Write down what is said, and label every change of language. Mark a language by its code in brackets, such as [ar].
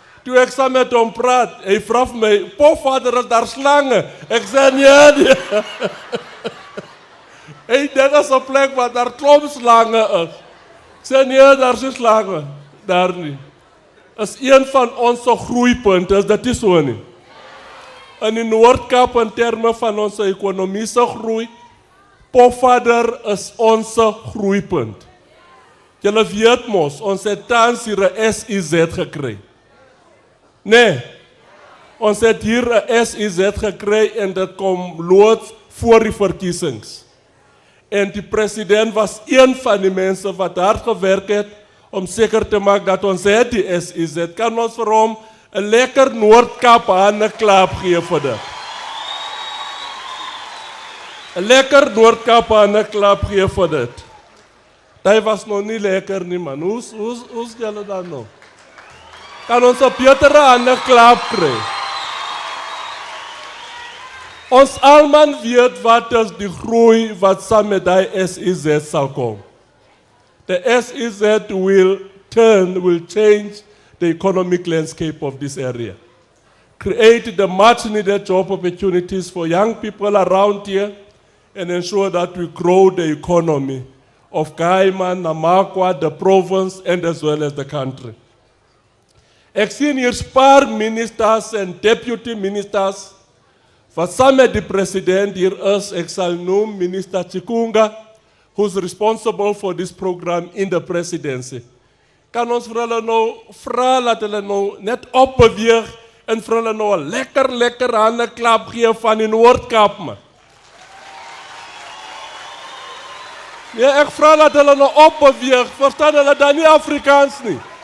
[af] Toe ek saam met hom praat, hy vra vir my, Pofadder, is daar slange? Ek sê nee. Hey, dit is 'n plek waar daar klomp slange is. Ek sê nee, daar is slange. Daar nie. Is een van ons groeipunte, is dit nie so nie? In die Noord-Kaap in terme van ons ekonomiese groei, Pofadder is ons groeipunt. Julle weet mos, ons het tans hier 'n SIZ gekry. Nee, ons het hier 'n SIZ gekry en dit kom loods voor die verkiesings. En die president was een van die mense wat hard gewerk het om seker te maak dat ons het die SIZ. Kan ons vir hom 'n lekker Noord-Kaap handeklap gee vir dit? 'n lekker Noord-Kaap handeklap gee vir dit. Dit was nog nie lekker nie, man. Hoe julle dan nog? Kan ons 'n betere handeklap kry? Ons almal weet wat is die groei wat saam met die SIZ sal kom. [en] The SIZ will change the economic landscape of this area. Create the much needed job opportunities for young people around here and ensure that we grow the economy of Kaima, Namakwa, the province and as well as the country. [af] Ek sien hier paar ministers en deputy ministers wat saam met die president hier is. Ek sal noem minister Chikunga, [en] who's responsible for this program in the presidency. [af] Kan ons vir hulle nou vra dat hulle nou net opbeweeg en vir hulle nou 'n lekker handeklap gee van die Noord-Kaap, man. Ja, ek vra dat hulle nou opbeweeg, verstaan hulle dan nie Afrikaans nie.